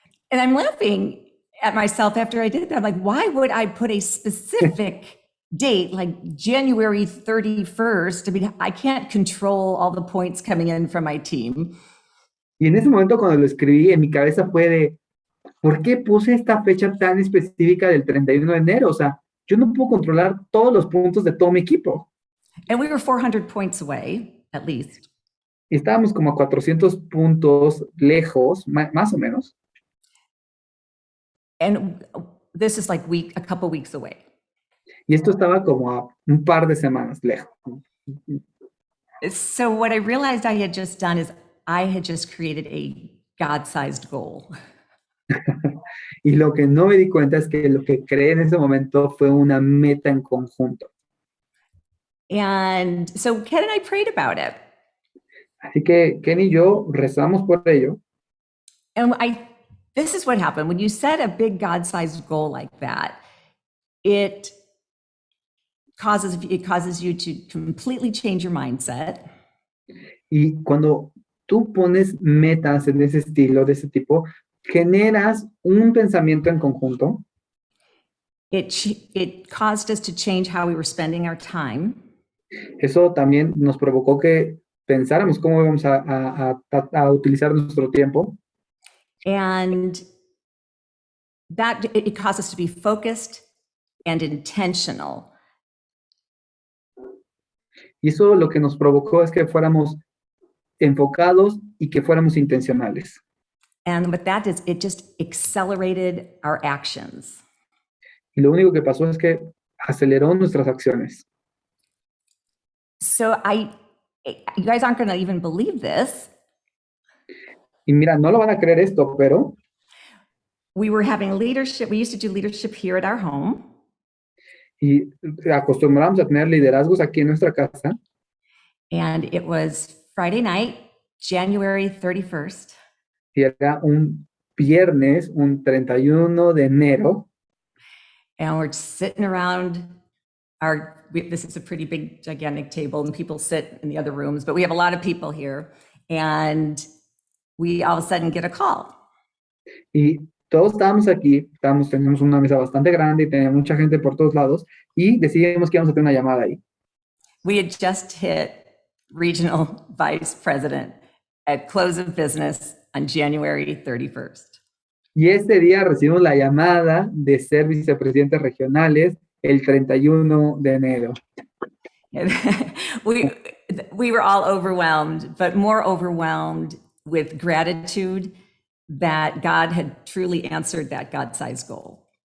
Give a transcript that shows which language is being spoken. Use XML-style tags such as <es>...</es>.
<en>And I'm laughing at myself after I did that. I'm like, why would I put a specific date like January 31st? I mean, I can't control all the points coming in from my team.</en> <es>Y en ese momento cuando lo escribí, en mi cabeza fue de, ¿por qué puse esta fecha tan específica del 31 de enero? O sea, yo no puedo controlar todos los puntos de todo mi equipo.</es> <en>And we were 400 points away, at least.</en> <es>Estábamos como a 400 puntos lejos, más o menos.</es> <en>And this is like a couple weeks away.</en> <es>Y esto estaba como a un par de semanas lejos.</es> <en>So what I realized I had just done is I had just created a God-sized goal.</en> <es>Y lo que no me di cuenta es que lo que creé en ese momento fue una meta en conjunto.</es> <en>And so Ken and I prayed about it.</en> <es>Así que Ken y yo rezamos por ello.</es> <en>And this is what happened. When you set a big God-sized goal like that, it causes you to completely change your mindset.</en> <es>Y cuando tú pones metas en ese estilo, de ese tipo, generas un pensamiento en conjunto.</es> <en>It caused us to change how we were spending our time.</en> <es>Eso también nos provocó que pensáramos cómo íbamos a utilizar nuestro tiempo.</es> <en>And that it caused us to be focused and intentional.</en> <es>Y eso lo que nos provocó es que fuéramos enfocados y que fuéramos intencionales.</es> <en>And what that is, it just accelerated our actions.</en> <es>Y lo único que pasó es que aceleró nuestras acciones.</es> <en>So you guys aren't going to even believe this.</en> <es>Y mira, no lo van a creer esto, pero</es> <en>we were having leadership. We used to do leadership here at our home.</en> <es>Y acostumbramos a tener liderazgos aquí en nuestra casa.</es> <en>And it was Friday night, January 31st.</en> <es>Y era un viernes, un 31 de enero.</es> <en>And we're sitting around this is a pretty big, gigantic table, and people sit in the other rooms, but we have a lot of people here. And we all of a sudden get a call.</en> <es>Y todos estábamos aquí, teníamos una mesa bastante grande y tenía mucha gente por todos lados, y decidimos que íbamos a tener una llamada ahí.</es> <en>We had just hit regional vice president at close of business on January 31st.</en> <es>Y ese día recibimos la llamada de ser vicepresidentes regionales el 31 de enero.</es> <en>We were all overwhelmed, but more overwhelmed with gratitude that God had truly answered that God-sized goal.</en>